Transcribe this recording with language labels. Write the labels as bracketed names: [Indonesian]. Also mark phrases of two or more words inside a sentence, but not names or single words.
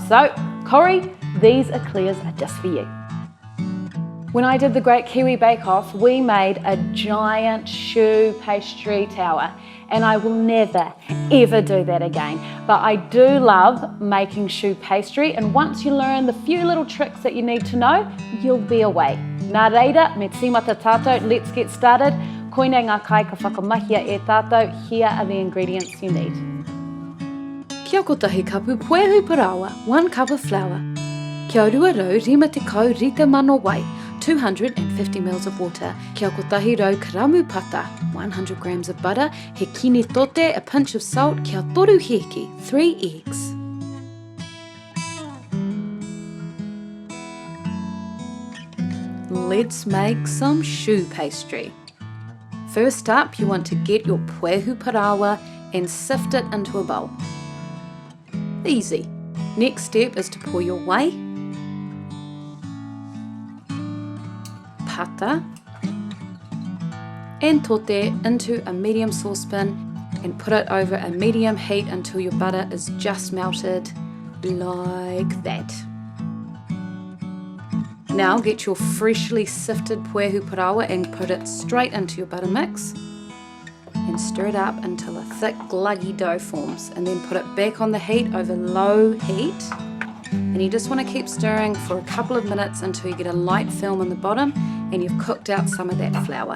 [English] So, Corrie, these eclairs are just for you. When I did the Great Kiwi Bake Off, we made a giant choux pastry tower, and I will never, ever do that again. But I do love making choux pastry, and once you learn the few little tricks that you need to know, you'll be away. [Māori] Nā reira, me tīmata tātou, [English] let's get started. [Māori] Koine ngā kai ka whakamahia e tātou, [English] here are the ingredients you need. [Māori] Kia kotahi kapu puehu parawa, [English] 1 cup of flour. [Māori] Kia rua rau rima te kau rita mano wai, [English] 250 ml of water. [Māori] Kia kotahi rau karamu pata, [English] 100 grams of butter. [Māori] He kini tote, [English] a pinch of salt. [Māori] Kia toru heki, 3 eggs. [English] Let's make some choux pastry. First up, you want to get your [Māori] puehu parawa [English] and sift it into a bowl. Easy. Next step is to pour your whey, pata and tote into a medium saucepan and put it over a medium heat until your butter is just melted, like that. Now get your freshly sifted [Māori] puehu parawa [English] and put it straight into your butter mix and stir it up until a thick gluggy dough forms, and then put it back on the heat over low heat, and you just want to keep stirring for a couple of minutes until you get a light film on the bottom and you've cooked out some of that flour.